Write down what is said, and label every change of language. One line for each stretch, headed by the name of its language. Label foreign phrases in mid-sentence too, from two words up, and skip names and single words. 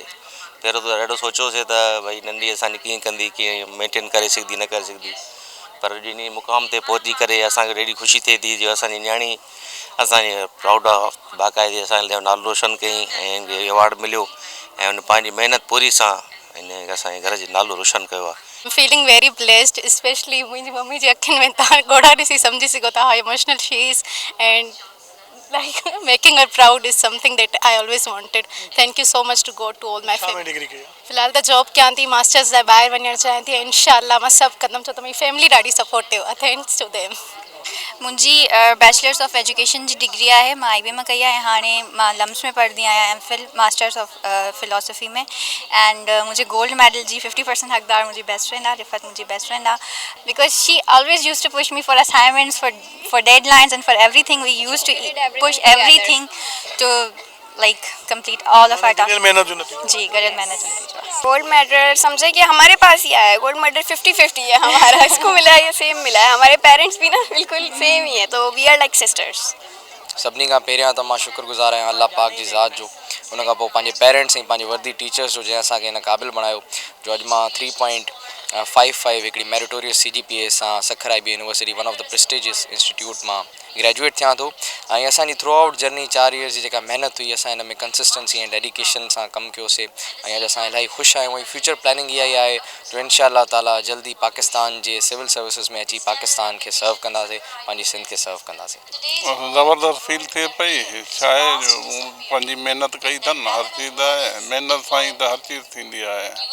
Sindhi: पहिरियों त ॾाढो सोचियोसीं त भई नंढी असांजी कीअं कंदी, कीअं मेंटेन करे सघंदी न करे सघंदी, पर ॾिनी मुक़ाम ते पहुची करे असांखे ॾाढी ख़ुशी थिए थी जो असांजी न्याणी असांजे
English: proud of
Sindhi: बाक़ाइदे असांजे नालो रोशन कई ऐं अवार्ड मिलियो ऐं उन पंहिंजी महिनत पूरी सां इन असांजे घर जो नालो रोशन कयो आहे।
English: feeling very blessed, specially
Sindhi: मुझी मम्मी जी अखियुनि में तव्हां ॻोढ़ा ॾिसी सम्झी सघो था
English: how emotional she is and like making her proud is something that I always wanted. Thank you so much to God to all my family.
Sindhi: फिलहाल तो जॉब कयां थी, मास्टर्स लाइ ॿाहिरि वञणु चाहियां थी। इंशाल्लाह मां सभु कंदमि छो त मुंहिंजी फैमिली ॾाढी सपोर्टिव आहे।
English: thanks to them.
Sindhi: मुंहिंजी
English: bachelors of education
Sindhi: जी डिग्री आहे, मां IB में कई आहे। हाणे मां लम्स में पढ़ंदी आहियां, MPhil
English: masters of philosophy
Sindhi: में एंड मुझे
English: gold medal
Sindhi: जी 50% हक़दार मुंहिंजी
English: best friend
Sindhi: आहे, रिफ़त मुंहिंजी
English: best friend
Sindhi: आहे।
English: because she always used to push me for assignments, for deadlines and for everything. we used to push everything to like complete all of our tasks।
Urdu: جی غرض محنت نتیجہ.
English: gold medal
Urdu: سمجھے کہ ہمارے پاس ہی آیا ہے,
English: gold medal
Urdu: 50-50 ہے ہمارا، اس کو ملا ہے، یہ سیم ملا ہے. ہمارے پیرنٹس بھی نا بالکل سیم ہی ہے، تو
English: we are like sisters.
Sindhi: सभिनी खां पहिरियां त मां शुक्रगुज़ार आहियां अल्लाह पाक जी ज़ात जो, उन खां पोइ पंहिंजे पेरेंट्स ऐं पंहिंजे वर्दी टीचर्स जो जंहिं असांखे हिन क़ाबिल बणायो, जो अॼु मां 3.55 हिकिड़ी मेरिटोरियस CGPA सां सखर IB यूनिवर्सिटी
English: one of the prestigious institute
Sindhi: मां ग्रेजुएट थियां थो। ऐं असांजी
English: through out journey 4 years
Sindhi: जी जेका महिनत हुई, असां हिन में कंसिस्टेंसी ऐं डेडिकेशन सां कमु कयोसीं ऐं अॼु असां इलाही ख़ुशि आहियूं। ऐं
English: future planning
Sindhi: इहा ई आहे जो इंशाअल्लाह ताला जल्दी पाकिस्तान जे
English: civil services
Sindhi: में अची पाकिस्तान खे सर्व कंदासीं, पंहिंजी सिंध खे सर्व कंदासीं। ज़बरदस्त फील थिए पई, छा आहे जो पंहिंजी महिनत कई अथनि, हर चीज़ आहे महिनत सां ई त हर चीज़ थींदी आहे।